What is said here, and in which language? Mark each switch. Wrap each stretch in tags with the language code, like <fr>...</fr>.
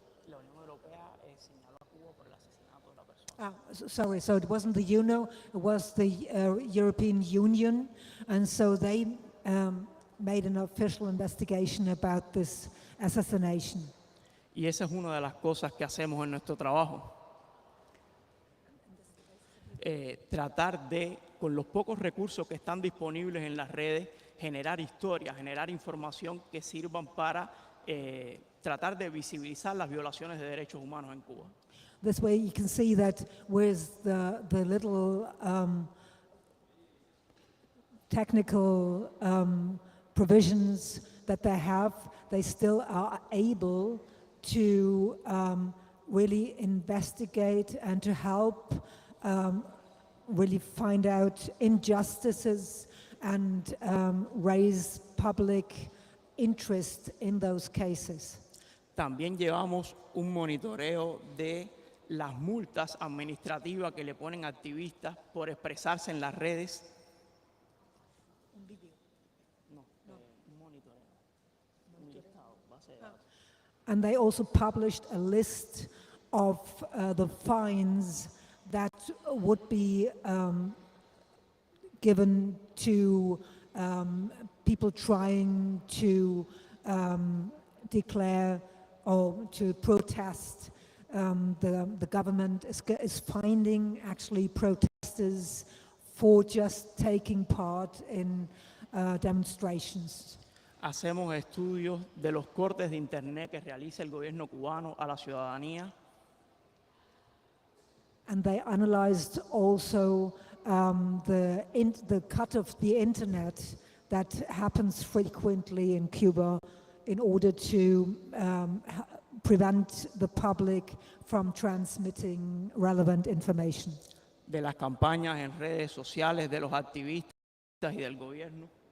<es>La Unión Europea señaló a Cuba por el asesinato de la persona.</es> <en>Sorry, so it wasn't the UNO, it was the European Union, and so they made an official investigation about this assassination.</en> <es>Y esa es una de las cosas que hacemos en nuestro trabajo. tratar de, con los pocos recursos que están disponibles en las redes, generar historias, generar información que sirvan para tratar de visibilizar las violaciones de derechos humanos en Cuba.</es> <en>This way you can see that with the little technical provisions that they have, they still are able to really investigate and to help really find out injustices and raise public interest in those cases.</en> <es>También llevamos un monitoreo de las multas administrativas que le ponen activistas por expresarse en las redes. Un monitoreo. Un listado, base de datos.</es> <en>And they also published a list of the fines that would be given to people trying to declare or to protest. The government is finding actually protesters for just taking part in demonstrations.</en> <es>Hacemos estudios de los cortes de internet que realiza el gobierno cubano a la ciudadanía.</es> <en>And they analyzed also the cut of the internet that happens frequently in Cuba in order to prevent the public from transmitting relevant information.</en> <es>De las campañas en redes sociales de los activistas y del gobierno.</es>